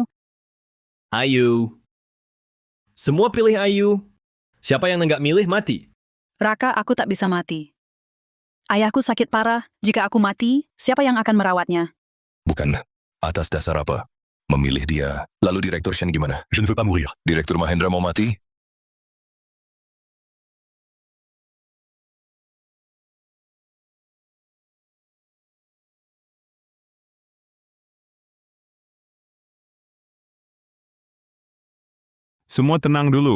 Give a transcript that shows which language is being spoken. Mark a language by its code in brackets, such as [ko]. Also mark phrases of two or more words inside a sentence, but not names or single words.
[id] Ayu. Semua pilih Ayu. Siapa yang nggak milih mati. Raka, aku tak bisa mati. Ayahku sakit parah. Jika aku mati, siapa yang akan merawatnya? Bukan. Atas dasar apa? Memilih dia. Lalu Direktur Shen gimana? [fr] Je ne veux pas mourir. [id] Direktur Mahendra mau mati? Semua tenang dulu.